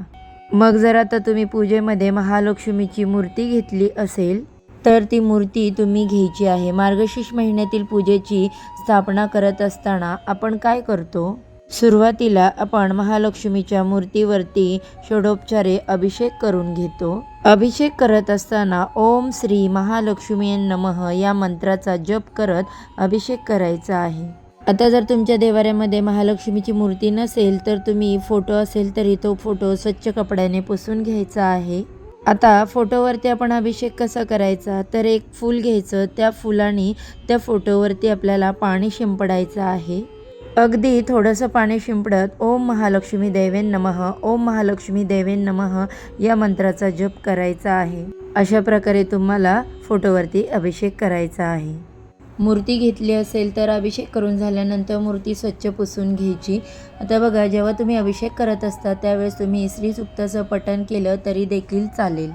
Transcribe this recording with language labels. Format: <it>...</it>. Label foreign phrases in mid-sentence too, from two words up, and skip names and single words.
<mr>मग जर आता तुम्ही पूजेमध्ये महालक्ष्मीची मूर्ती घेतली असेल तर ती मूर्ती तुम्ही घ्यायची आहे. मार्गशीर्ष महिन्यातील पूजेची स्थापना करत असताना आपण काय करतो? सुरुवातीला आपण महालक्ष्मीच्या मूर्तीवरती षोडोपचारे अभिषेक करून घेतो. अभिषेक करत असताना</mr> <sa>ओम श्री महालक्ष्मी नमः</sa> <mr>या मंत्राचा जप करत अभिषेक करायचा आहे. आता जर तुमच्या देवाऱ्यामध्ये महालक्ष्मीची मूर्ती नसेल तर तुम्ही फोटो असेल तरी तो फोटो स्वच्छ कपड्याने पुसून घ्यायचा आहे. आता फोटोवरती आपण अभिषेक कसा करायचा, तर एक फूल घ्यायचं, त्या फुलाने त्या फोटोवरती आपल्याला पाणी शिंपडायचं आहे. अगदी थोडंसं पाणी शिंपडत</mr> <sa>ओम महालक्ष्मी देवेन नमः, ओम महालक्ष्मी देवेन नमः</sa> <mr>या मंत्राचा जप करायचा आहे. अशा प्रकारे तुम्हाला फोटोवरती अभिषेक करायचा आहे. मूर्ती घेतली असेल तर अभिषेक करून झाल्यानंतर मूर्ती स्वच्छ पुसून घ्यायची. आता बघा, जेव्हा तुम्ही अभिषेक करत असता त्यावेळेस तुम्ही श्री सूक्ताचं पठण केलं तरी देखील चालेल.</mr>